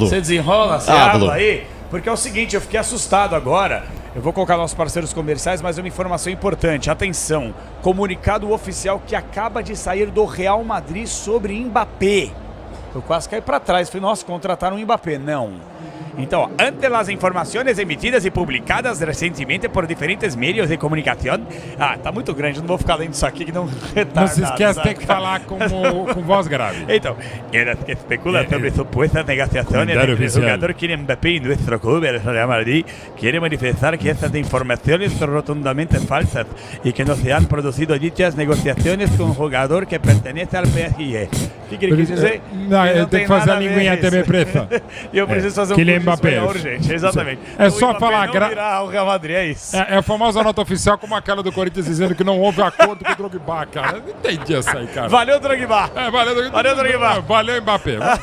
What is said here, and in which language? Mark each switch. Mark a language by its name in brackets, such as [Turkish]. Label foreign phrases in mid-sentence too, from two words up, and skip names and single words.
[Portuguese] Você desenrola, você habla aí? Porque é o seguinte, eu fiquei assustado agora. Eu vou colocar nossos parceiros comerciais, mas é uma informação importante. Atenção, comunicado oficial que acaba de sair do Real Madrid sobre Mbappé. Eu quase caí para trás, falei, nossa, contrataram o Mbappé. Não. Então, [Spanish] ante las informaciones emitidas [Portuguese] e publicadas recentemente por diferentes meios de comunicação. Tá muito grande, não vou ficar lendo isso aqui que não retarda. Não se esquece, tem que falar com voz grave. [Spanish] Então, que especula sobre supuestas negociações entre el jugador Kylian Mbappé y nuestro club, el Real Madrid, quiere manifestar que estas informaciones son rotundamente falsas y que no se han producido dichas negociaciones con un jugador que pertenece al PSG. [Portuguese] O que ele quis dizer? Não, tem que fazer a linguinha também preta. E eu preciso fazer um Mbappé. Urgente, exatamente. É só falar virar o Real Madrid, é isso. É a famosa nota oficial, como aquela do Corinthians dizendo que não houve acordo com o Drogba, cara. Não entendi essa aí, cara. Valeu, Drogba. Valeu, Drogba. Valeu, Mbappé.